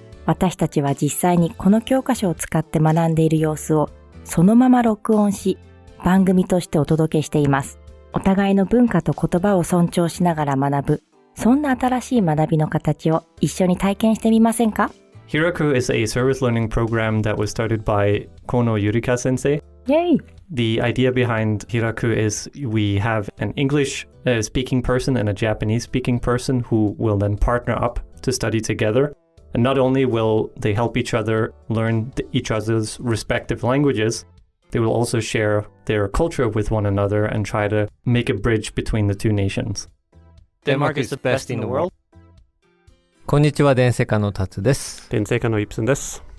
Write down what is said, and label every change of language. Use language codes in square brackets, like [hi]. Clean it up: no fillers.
[ja] 私たちは実際にこの教科書を使って学んでいる様子をそのまま録音し番組としてお届けしています。お互いの文化と言葉を尊重しながら学ぶ、そんな新しい学びの形を一緒に体験してみませんか？ [en] Hiraku is a service learning program that was started by Kono Yurika sensei. Yay! The idea behind Hiraku is we have an English speaking person and a Japanese speaking person who will then partner up to study together. And not only will they help each other learn each other's respective languages, they will also share their culture with one another and try to make a bridge between the two nations. Denmark is the best in the world. [ja] こんにちは、Densekaのタツです。 Densekaのイプセンです。